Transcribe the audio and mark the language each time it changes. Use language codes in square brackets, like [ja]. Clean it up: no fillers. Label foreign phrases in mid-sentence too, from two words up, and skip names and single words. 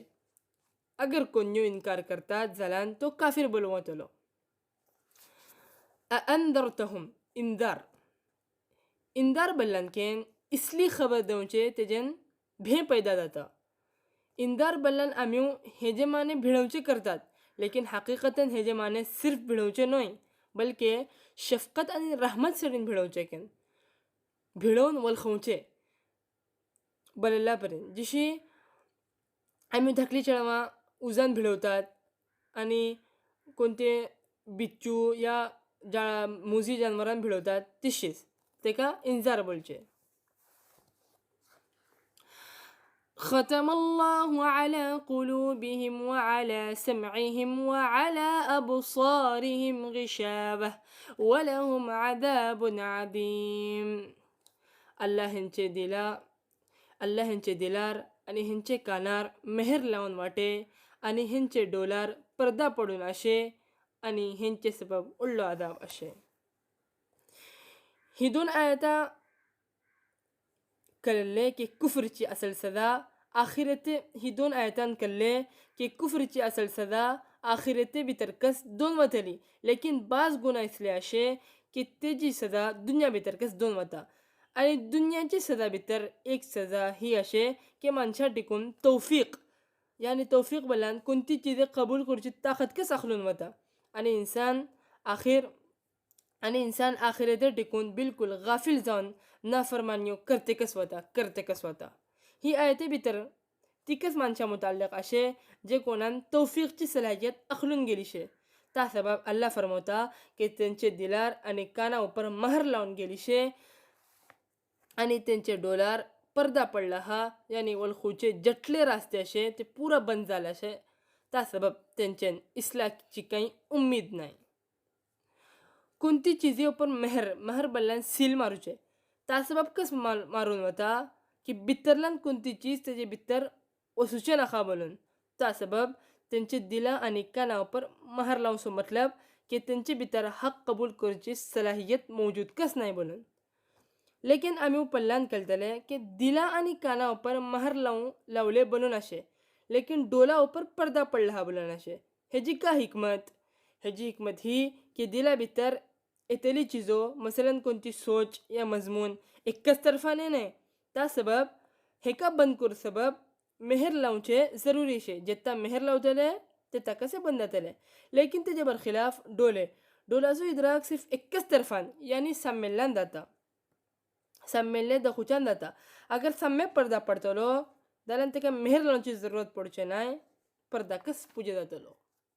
[kok] अगर कोण्यो इन्कार करतात जाल्यार तो काफिर बोलूं वतलो। अअंदरतहुम इंदार बल्लान केन इसली खबर देवचे तेजेन भे पैदा जाता। इंदार बल्लान आम्ही हेजे माने भिडवचे करतात लेकिन हकीकतन हेजे माने सिर्फ भिडवचे न्हय बल्कि शफकत आणि रहमत सडीन भिडवचे केन भिडवून वलखवचे बल्लापर्यंत जशी आम्ही धाकली चेडवां उजान भिडवतात आणि कोणते बिच्चू या मुजी जनावरांक भिडवतात तशीच तेका इंजार बोलचे. [ar] ختم الله على قلوبهم وعلى سمعهم وعلى أبصارهم غشاوة ولهم عذاب عظيم. [kok] अल्लाह हेंचे दिलार आणि हेंचे कानार मेहर लावून वाटे आणि हेंचे डोलार पडदा पडून अशे आणि हेंचे सबब उडलो आदाब अशे. ही दोन आयता कळले की कुफरची असल सदा आखिरते. ही दोन आयतान कळले की कुफरची असल सदा आखिरते भितर कस दोन वतली, लेकिन बाज गुन्हा इसले अशे की तेजी सजा दुनिया भितर कस दोन वता. आणि दुनियाची सजा भितर एक सजा ही अशे की मनशा टिकून तौफीक यानी तौफीक बलान कोणती चीज कबूल करची ताकद कस आखलून वता. आणि इंसान आखिरते टिकून बिलकुल गाफिल जावन नाफरमानियो करते कस वता. ही आयते भितर तिकच मनशा मुताल्लक अशे जे कोणान तौफीकची सलाहियत आखलून गेली शे. त्या सबब अल्लाह फरमवता की त्यांचे दिलार आणि काना उपर महर लावून गेली शे आणि त्यांचे डोलार पडदा पडला हा, यानी वलखूचे जटले रास्ते असे ते पुरा बंद झाले असे. त्या सबब त्यांच्यान इस्लाची काही उम्मीद नाही. कोणती चिजी उपर मेहर बल्ल्यान सील मारूचे. त्या सबब कस मारून वता की भितरल्यान कोणती चीज तेजे भितर वसूचे नाका बोलून. त्या सबब त्यांचे दिला आणि काना उपर महर लावून मतलब की त्यांचे भितर हक कबूल करची सलाहियत मौजूद कस नाही बोलून. लेकिन आम्ही पल्ल्यान कळतले की दिला आणि काना उपर महर लावले बनून असे, लेकिन डोला उपर पडदा पडला हा बोलून असे. हेजी का हिकमत? हेजी हिकमत ही की दिला भितर येतली चिजो मसलन कोणती सोच या मजमून एकच तरफाने नाही. त्या सबब हेका बंद करू सबब मेहर लावचे जरुरी शे. जेत्ता मेहर लावतले तेत्ता कसे बंद जातले. लेकिन तेजे बरखिलाफ डोलाचो इद्राक सिर्फ एकच तरफान यानी सम्मेलन जाता. सम्मेलने दखुच्यान जाता. अगर सम्य पडदा पडतलो जाल्यार तेका मेहर लावची जरूरत पडचे नाही, पडदा कस पुजे जातलो.